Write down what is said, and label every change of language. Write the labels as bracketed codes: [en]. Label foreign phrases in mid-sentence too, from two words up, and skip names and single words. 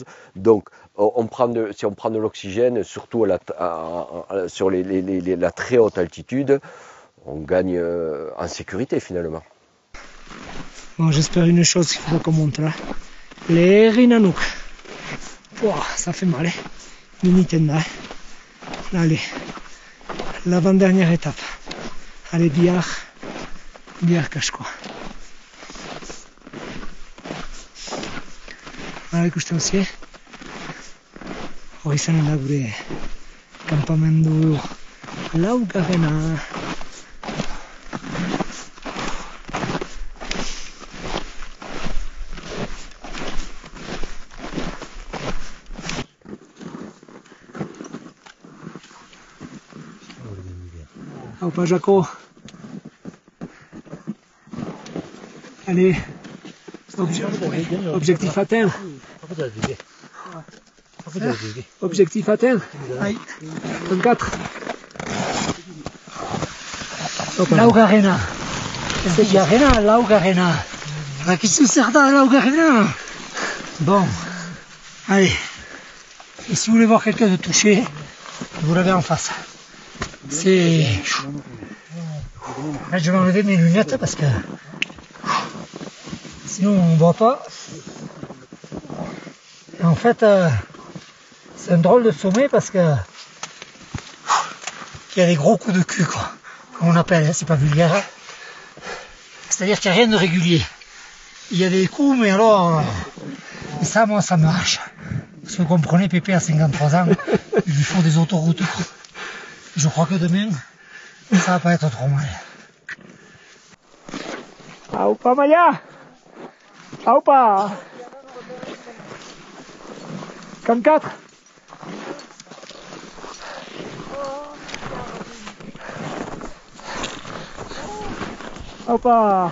[fr] Donc si on prend de l'oxygène, surtout sur la très haute altitude, on gagne en sécurité finalement. Bon, j'espère une chose qu'il faut qu'on monte là. Les Rinanouk. Wow, ça fait mal, hein. Minitena. Allez, l'avant-dernière étape. Allez, [eu] Bihar Kashko. Hala ikusten zie, hori zanen da gure kanpamendu laugarrena. Haupa Jaco. [fr] Allez, objectif atteint. Objectif atteint. 24. [eu] Laugarrena. Laugarrena. Rakizu zer da Laugarrena. [fr] Bon, allez. Et si vous voulez voir quelqu'un de touché, vous l'avez en face. C'est... Là, je vais enlever mes lunettes parce que sinon on ne voit pas. Et en fait, c'est un drôle de sommet parce que il y a des gros coups de cul, quoi, comme on appelle, hein, c'est pas vulgaire. Hein. C'est-à-dire qu'il n'y a rien de régulier. Il y a des coups, mais alors, et ça, moi, ça me hache. Parce que vous comprenez, Pépé a 53 ans, il lui faut des autoroutes. Quoi. Je crois que demain, ça va pas être trop mal. [eu] Aupa Maya! Aupa! [fr] Camp 4. Opa.